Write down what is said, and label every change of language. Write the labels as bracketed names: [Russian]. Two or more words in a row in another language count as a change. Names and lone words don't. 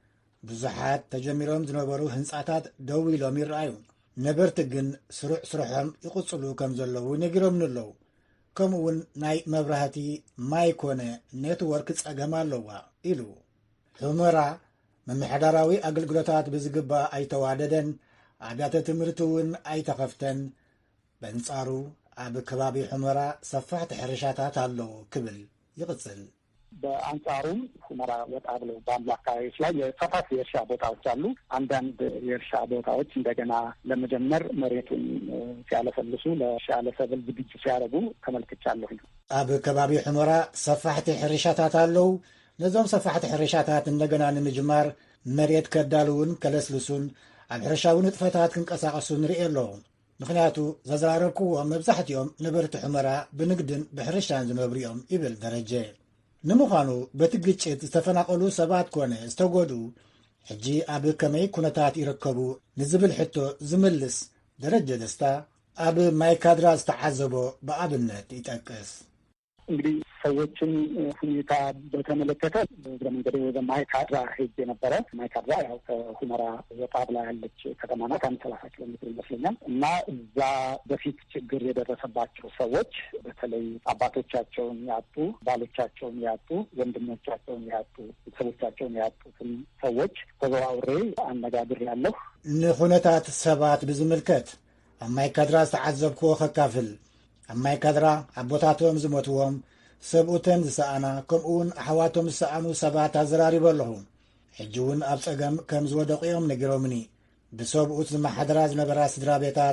[Tigrinya] ብዙሓት ተጀሚሮም ዝነበሩ ህንጻታት ደው ኢሎም ይረኣዩ። ነበርቲ ግን ስሩዕ ስርሖም ይቕጽሉ ከም ዘለዉ ነጊሮምን ኣለዉ። ከምኡውን ናይ መብራህቲ ማይ ኮነ ኔትወርክ ጸገም ኣለዋ ኢሉ። ሕሞራ መምሕዳራዊ ኣገልግሎታት ብዝግባእ ኣይተዋደደን፣ ኣብያተ ትምህርቲ እውን ኣይተኸፍተን። በንጻሩ ኣብ ከባቢ ሁመራ ሰፋሕቲ ሕርሻታት ኣለዉ ክብል ይቕጽል። [Amharic] በአንጻሩም ሁመራ ወጣ ብለው ባሉ አካባቢዎች ላይ የሰፋፊ የእርሻ ቦታዎች አሉ። አንዳንድ የእርሻ ቦታዎች እንደገና ለመጀመር መሬቱን ሲያለሰልሱ ለእርሻ ለሰብል ዝግጅት ሲያደርጉ ተመልክቻለሁ። [Tigrinya] ኣብ ከባቢ ሁመራ ሰፋሕቲ ሕርሻታት ኣለዉ። ነዞም ሰፋሕቲ ሕርሻታት እንደገና ንምጅማር መሬት ከዳልውን ከለስልሱን ኣብ ሕርሻዊ ንጥፈታት ክንቀሳቐሱ ንርኢ ኣለዎም ምክንያቱ ዘዘራረብክዎም መብዛሕትኦም ነበርቲ ሕመራ ብንግድን ብሕርሻን ዝነብሩ እዮም ይብል ደረጀ ንምዃኑ በቲ ግጭት ዝተፈናቀሉ ሰባት ኮነ ዝተጎዱ ሕጂ ኣብ ከመይ ኩነታት ይርከቡ ንዝብል ሕቶ ዝምልስ ደረጀ ደስታ ኣብ ማይካድራ ዝተዓዘቦ በአብነት ይጠቅስ [Amharic] እንግዲህ ሰዎችን ሁኔታ በተመለከተ በመንገድ ወደ ማይካድራ ሄጄ ነበረ ማይካድራ ያው ከሁመራ ወጣ ብላ ያለች ከተማ ናት 30 ኪሎ ሜትር ይመስለኛል እና እዛ በፊት ችግር የደረሰባቸው ሰዎች በተለይ አባቶቻቸውን ያጡ ባሎቻቸውን ያጡ ወንድሞቻቸውን ያጡ ቤተሰቦቻቸውን ያጡትን ሰዎች ተዘዋውሬ አነጋግሬያለሁ [Tigrinya] ንሁነታት ሰባት ብዝምልከት ማይካድራ ዝተዓዘብክዎ ከካፍል ማይካድራ አቦታቶም ዝሞትዎም ሰብኡተን ዝሰኣና ከምኡውን ኣሕዋቶም ዝሰኣኑ ሰባት ኣዘራሪቡ ኣለኹ ሕጂ እውን ኣብ ፀገም ከም ዝወደቑዮም ነጊሮምኒ ብሰብኡት ዝመሓደራ ዝነበራ ስድራ ቤታት